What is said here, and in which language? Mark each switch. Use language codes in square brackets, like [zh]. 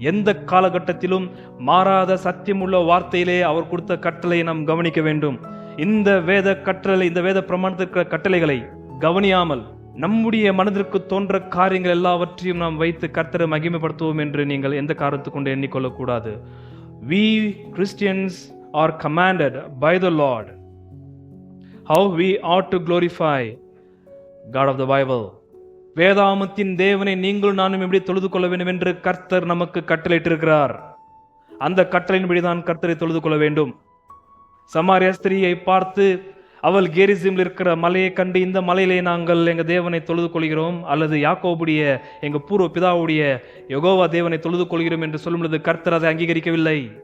[ta] எந்த காலகட்டத்திலும் மாறாத சத்தியமுள்ள வார்த்தையிலே அவர் கொடுத்த கட்டளையை நாம் கவனிக்க வேண்டும். இந்த வேத கட்டளை, இந்த வேத பிரமாணத்திற்கு கட்டளைகளை கவனியாமல் நம்முடைய மனதிற்கு தோன்ற காரியங்கள் எல்லாவற்றையும் நாம் வைத்து கர்த்தரை மகிமைப்படுத்துவோம் என்று நீங்கள் எந்த காரணத்தை கொண்டு எண்ணிக்கொள்ளக்கூடாது. [en] We Christians are commanded by the Lord how we ought to glorify God of the Bible. [ta] வேதாமத்தின் தேவனை நீங்களும் நானும் எப்படி தொழுது கொள்ள வேண்டும் என்று கர்த்தர் நமக்கு கட்டளையிட்டிருக்கிறார். அந்த கட்டளையின்படிதான் கர்த்தரை தொழுது கொள்ள வேண்டும். சமாரிய ஸ்திரியை பார்த்து அவள் கேரிசிமில் இருக்கிற மலையை கண்டு இந்த மலையிலே நாங்கள் எங்க தேவனை தொழுது கொள்கிறோம், அல்லது யாக்கோபுடைய எங்க பூர்வ பிதாவுடைய யெகோவா தேவனை தொழுது கொள்கிறோம் என்று சொல்லும் பொழுது கர்த்தர் அதை அங்கீகரிக்கவில்லை.